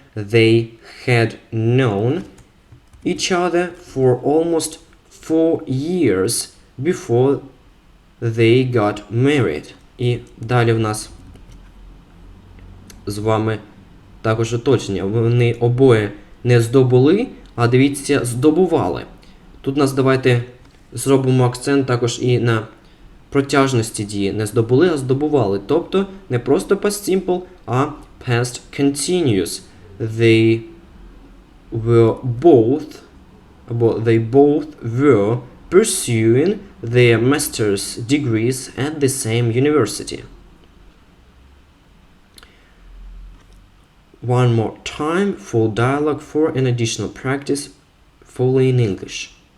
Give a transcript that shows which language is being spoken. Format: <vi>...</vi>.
<en>They had known each other for almost 4 years before they got married.</en> <uk>І далі в нас з вами також уточнення. Вони обоє не здобули, а дивіться, здобували. Тут нас давайте зробимо акцент також і на протяжності дії. Не здобули, а здобували. Тобто не просто past simple, а past continuous.</uk> <en>They both were pursuing their master's degrees at the same university. one more time, full dialogue for an additional practice, fully in English.</en>